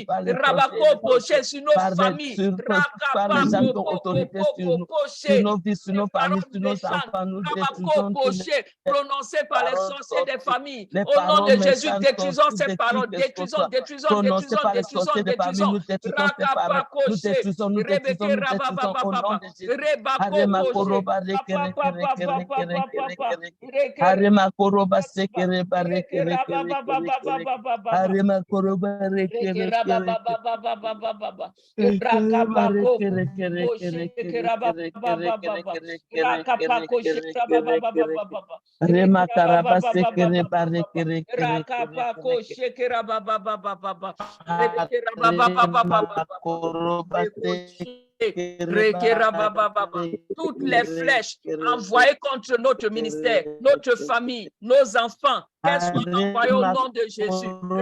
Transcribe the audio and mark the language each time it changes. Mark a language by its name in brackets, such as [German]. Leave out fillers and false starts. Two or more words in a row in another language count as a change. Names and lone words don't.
[French] Rabako Poché sur nos familles. Rakapako Poché sur nos familles, sur nos enfants. Rabako Poché prononcées par les sorciers des familles. Au nom de Jésus, détruisons ces paroles, détruisons, nous détruisons tes paroles. Nous détruisons, nous détruisons, nous détruisons au nom de Jésus. Arema koroba rekere kere kere kere kere kere. Arema koroba sekere ba rekere kere kere kere. Arema koroba rekere kere Rema karaba sekere ba rekere kere toutes les flèches envoyées contre notre ministère, notre famille, nos enfants, qu'elles soient envoyées au nom de Jésus.